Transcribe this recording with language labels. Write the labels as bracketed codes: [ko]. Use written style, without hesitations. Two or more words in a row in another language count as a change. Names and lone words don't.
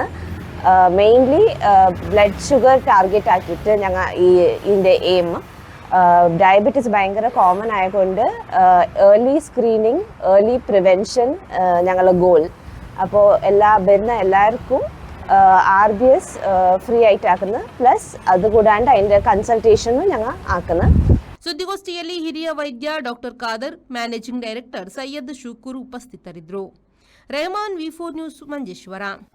[en] mainly blood sugar target [ml] ആക്കിയിട്ട് ഞങ്ങൾ ഇതിൻ്റെ [en] aim diabetes [ml] ഭയങ്കര കോമൺ ആയതുകൊണ്ട് [en] early screening, early prevention [ml] ഞങ്ങളുടെ ഗോൾ. അപ്പോൾ വരുന്ന എല്ലാവർക്കും [en] RBS free [ml] ആയിട്ട് ആക്കുന്നത്, പ്ലസ് അതുകൂടാണ്ട് അതിൻ്റെ കൺസൾട്ടേഷനും ഞങ്ങൾ ആക്കുന്നത്. [kn] ಸುದ್ದಿಗೋಷ್ಠಿಯಲ್ಲಿ ಹಿರಿಯ ವೈದ್ಯ ಡಾ ಖಾದರ್, [en] managing director [kn] ಸೈಯದ್ ಶುಕೂರ್ ಉಪಸ್ಥಿತರಿದ್ದರು. ರೆಹಮಾನ್ V4 ನ್ಯೂಸ್ ಮಂಜೇಶ್ವರ.